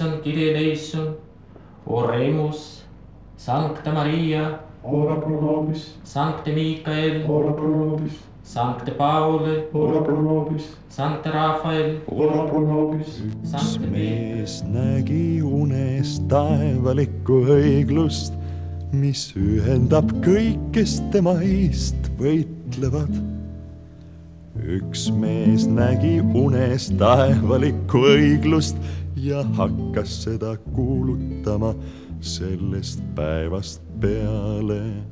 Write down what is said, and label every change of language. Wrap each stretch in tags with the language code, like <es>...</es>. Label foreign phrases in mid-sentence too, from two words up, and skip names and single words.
<la>fide leison, oremus, Sancta Maria, ora pro nobis, Sancte Michael, ora pro nobis, Sancte Paul, ora pro nobis, Sancte Rafael, ora pro nobis.</la> <et>Üks mees nägi unes taevalikku õiglust, mis ühendab kõik, kes tema eest võitlevad. Üks mees nägi unes taevalikku õiglust ja hakkas seda kuulutama sellest päevast peale.</et>